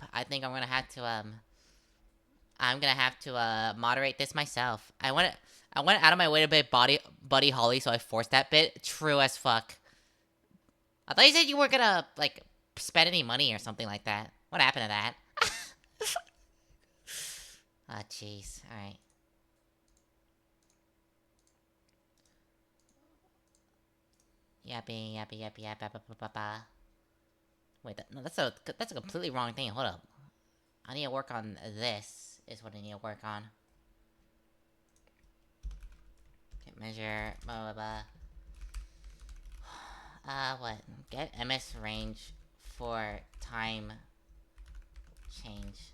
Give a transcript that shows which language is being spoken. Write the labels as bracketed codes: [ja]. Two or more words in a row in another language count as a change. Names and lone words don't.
[en] I think I'm gonna have to moderate this myself. I went out of my way to bit Buddy Holly, so I forced that bit. True as fuck. I thought you said you weren't gonna like spend any money or something like that. What happened to that? Oh jeez. Alright. Yappy, yappy, yappy, yap, yap, yap, yap, yap. Wait, no, that's a completely wrong thing. Hold up. I need to work on this. Is what I need to work on. Okay, measure, blah, blah, blah. What? Get MS range for time change.